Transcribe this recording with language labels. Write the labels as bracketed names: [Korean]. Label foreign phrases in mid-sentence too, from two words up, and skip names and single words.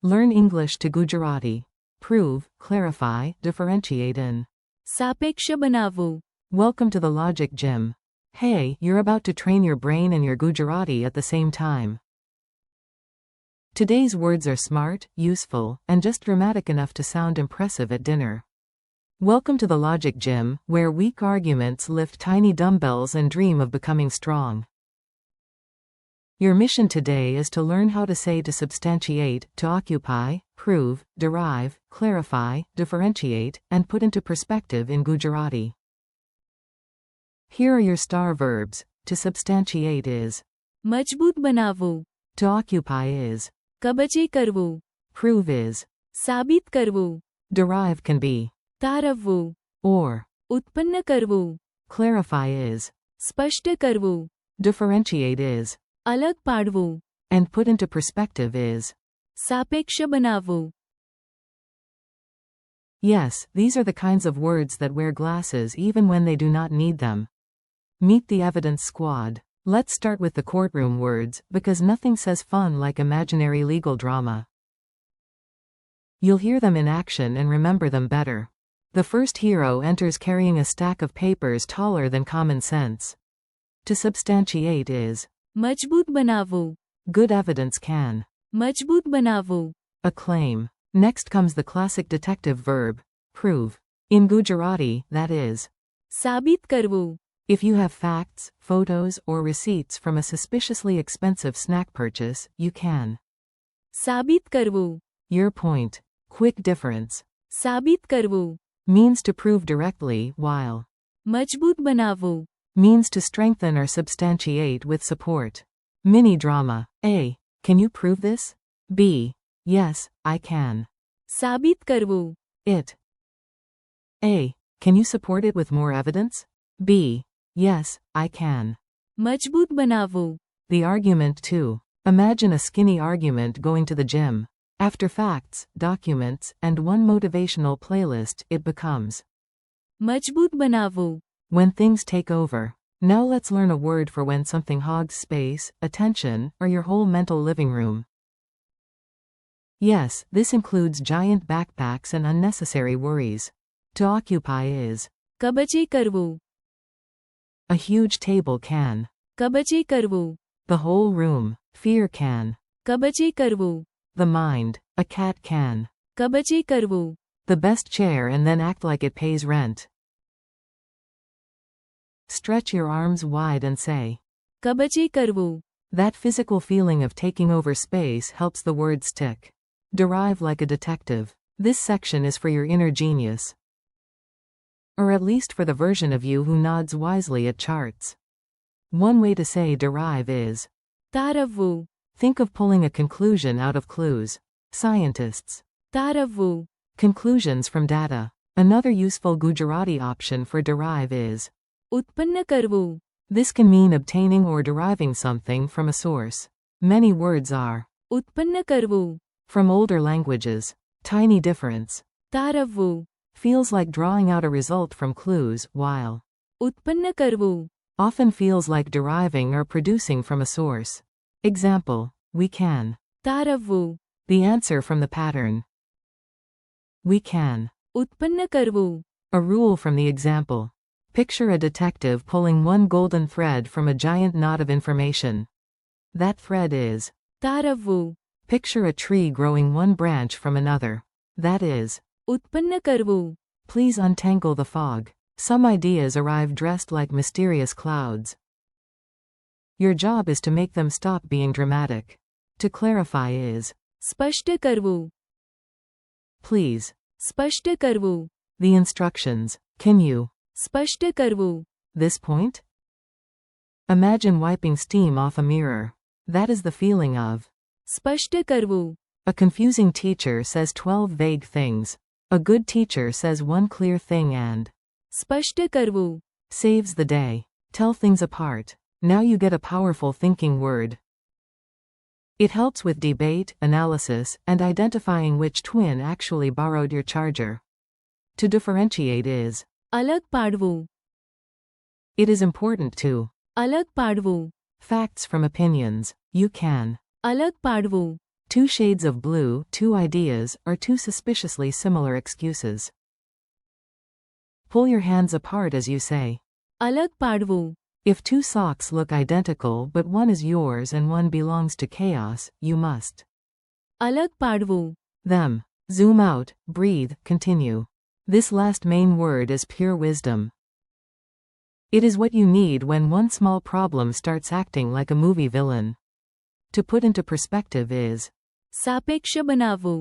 [English] Learn English to Gujarati. Prove, clarify, differentiate in. [Gujarati] સાપેક્ષ બનાવવું. [English] Welcome to the Logic Gym. Hey, you're about to train your brain and your Gujarati at the same time. Today's words are smart, useful, and just dramatic enough to sound impressive at dinner. Welcome to the Logic Gym, where weak arguments lift tiny dumbbells and dream of becoming strong. Your mission today is to learn how to say to substantiate, to occupy, prove, derive, clarify, differentiate, and put into perspective in Gujarati. Here are your star verbs. To substantiate is. [Gujarati] મજબૂત બનાવવું. [English] To occupy is. [Gujarati] કબજે કરવું. [English] Prove is. [Gujarati] સાબિત કરવું. [English] Derive can be. [Gujarati] તારવવું. [English] Or. [Gujarati] ઉત્પન્ન કરવું. [English] Clarify is. [Gujarati] સ્પષ્ટ કરવું. [English] Differentiate is. [Gujarati] અલગ પાડવું. [English] And put into perspective is. [Gujarati] સાપેક્ષ બનાવવું. [English] Yes, these are the kinds of words that wear glasses even when they do not need them. Meet the evidence squad. Let's start with the courtroom words, because nothing says fun like imaginary legal drama. You'll hear them in action and remember them better. The first hero enters carrying a stack of papers taller than common sense. To substantiate is. [Gujarati] મજબૂત બનાવવું. [English] Good evidence can. [Gujarati] મજબૂત બનાવવું. [English] A claim. Next comes the classic detective verb. Prove. In Gujarati, that is. [Gujarati] સાબિત કરવું. [English] If you have facts, photos, or receipts from a suspiciously expensive snack purchase, you can. [Gujarati] સાબિત કરવું. [English] Your point. Quick difference. [Gujarati] સાબિત કરવું. [English] Means to prove directly, while. [Gujarati] મજબૂત બનાવવું. [English] Means to strengthen or substantiate with support. Mini drama. A. Can you prove this? B. Yes, I can. [Gujarati] સાબિત કરવું. [English] It. A. Can you support it with more evidence? B. Yes, I can. [Gujarati] મજબૂત બનાવવું. [English] The argument too. Imagine a skinny argument going to the gym. After facts, documents, and one motivational playlist, it becomes. [Gujarati] મજબૂત બનાવવું. [English] When things take over. Now let's learn a word for when something hogs space, attention, or your whole mental living room. Yes, this includes giant backpacks and unnecessary worries. To occupy is. [Gujarati] કબજે કરવું. [English] A huge table can. [Gujarati] કબજે કરવું. [English] The whole room. Fear can. [Gujarati] કબજે કરવું. [English] The mind. A cat can. [Gujarati] કબજે કરવું. [English] The best chair and then act like it pays rent. Stretch your arms wide and say. [Gujarati] કબજે કરવું. [English] That physical feeling of taking over space helps the word stick. Derive like a detective. This section is for your inner genius. Or at least for the version of you who nods wisely at charts. One way to say derive is. [Gujarati] તારવવું. [English] Think of pulling a conclusion out of clues. Scientists. [Gujarati] તારવવું. [English] Conclusions from data. Another useful Gujarati option for derive is. [Gujarati] ઉત્પન્ન કરવું. [English] This can mean obtaining or deriving something from a source. Many words are. [Gujarati] ઉત્પન્ન કરવું. [English] From older languages. Tiny difference. [Gujarati] તારવવું. [English] Feels like drawing out a result from clues, while. [Gujarati] ઉત્પન્ન કરવું. [English] Often feels like deriving or producing from a source. Example. We can. [Gujarati] તારવવું. [English] The answer from the pattern. We can. [Gujarati] ઉત્પન્ન કરવું. [English] A rule from the example. Picture a detective pulling one golden thread from a giant knot of information. That thread is. [Gujarati] તારવવું. [English] Picture a tree growing one branch from another. That is. [Gujarati] ઉત્પન્ન કરવું. [English] Please untangle the fog. Some ideas arrive dressed like mysterious clouds. Your job is to make them stop being dramatic. To clarify is. [Gujarati] સ્પષ્ટ કરવું. [English] Please. [Gujarati] સ્પષ્ટ કરવું. [English] The instructions. Can you? [Gujarati] સ્પષ્ટ કરવું. [English] This point? Imagine wiping steam off a mirror. That is the feeling of. [Gujarati] સ્પષ્ટ કરવું. [English] A confusing teacher says 12 vague things. A good teacher says one clear thing and. [Gujarati] સ્પષ્ટ કરવું. [English] Saves the day. Tell things apart. Now you get a powerful thinking word. It helps with debate, analysis, and identifying which twin actually borrowed your charger. To differentiate is. [Gujarati] અલગ પાડવું. [English] It is important to. [Gujarati] અલગ પાડવું. [English] Facts from opinions. You can. [Gujarati] અલગ પાડવું. [English] 2 shades of blue, 2 ideas, or 2 suspiciously similar excuses. Pull your hands apart as you say. [Gujarati] અલગ પાડવું. [English] If 2 socks look identical but one is yours and one belongs to chaos, you must. [Gujarati] અલગ પાડવું. [English] Them. Zoom out, breathe, continue. This last main word is pure wisdom. It is what you need when one small problem starts acting like a movie villain. To put into perspective is [Gujarati] સાપેક્ષ બનાવવું.